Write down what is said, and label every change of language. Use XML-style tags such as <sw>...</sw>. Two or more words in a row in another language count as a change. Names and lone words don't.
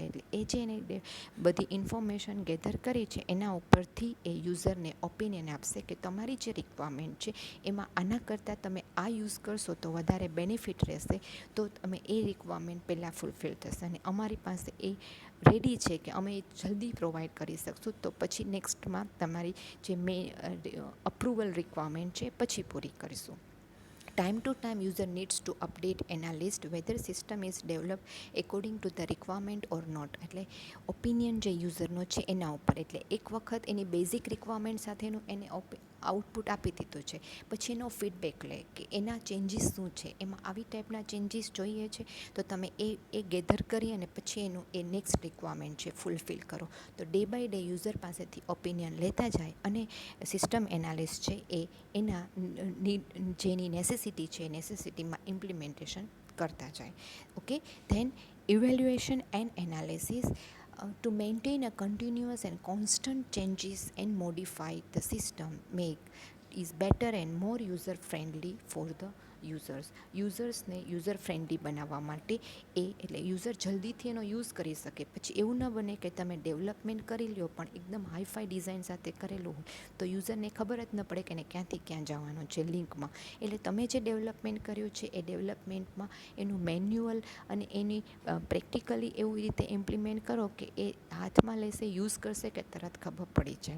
<gu>એટલે એ જે એને બધી</gu> <en>information gather</en> <gu>કરી છે એના ઉપરથી એ</gu> <en>user opinion</en> <gu>આપશે કે તમારી જે રિક્વાયરમેન્ટ છે એમાં આના કરતાં તમે આ યુઝ કરશો તો વધારે બેનિફિટ રહેશે. તો તમે એ રિક્વાયરમેન્ટ પહેલાં ફૂલફિલ થશે અને અમારી પાસે એ રેડી છે કે અમે જલ્દી પ્રોવાઈડ કરી શકશું. તો પછી નેક્સ્ટમાં તમારી જે</gu> <en>approval requirement</en> <gu>છે પછી પૂરી કરીશું.</gu> <en>Time to time user needs to update analyst whether system is developed according to the requirement or not.</en> <gu>એટલે ઓપિનિયન જે યુઝરનો છે એના ઉપર. એટલે એક વખત એની</gu> <en>basic requirement</en> <gu>સાથેનું એને આઉટપુટ આપી દીધું છે, પછી એનો ફીડબેક લે કે એના ચેન્જીસ શું છે, એમાં આવી ટાઈપના ચેન્જીસ જોઈએ છે તો તમે એ ગેધર કરી અને પછી એનું એ</gu> <en>next requirement</en> <gu>છે ફૂલફિલ કરો. તો</gu> <en>day by day user</en> <gu>પાસેથી ઓપિનિયન લેતા જાય અને</gu> <en>system analyst</en> <gu>છે એ એના જેની નેસેસિટી છે નેસેસિટીમાં ઇમ્પ્લિમેન્ટેશન કરતા જાય.</gu> <en>OK, then evaluation and analysis. To maintain a continuous and constant changes and modify the system make is better and more user friendly for the</en> <gu>યુઝર્સને યુઝર ફ્રેન્ડલી બનાવવા માટે એટલે યુઝર જલ્દીથી એનો યુઝ કરી શકે. પછી એવું ન બને કે તમે ડેવલપમેન્ટ કરી લ્યો પણ એકદમ</gu> <en>hi-fi design</en> <gu>સાથે કરેલું હોય તો યુઝરને ખબર જ ન પડે કે એને ક્યાંથી ક્યાં જવાનું છે લિંકમાં. એટલે તમે જે ડેવલપમેન્ટ કર્યું છે એ ડેવલપમેન્ટમાં એનું મેન્યુઅલ અને એની પ્રેક્ટિકલી એવી રીતે ઇમ્પ્લિમેન્ટ કરો કે એ હાથમાં લેશે, યુઝ કરશે કે તરત ખબર પડી જાય.</gu>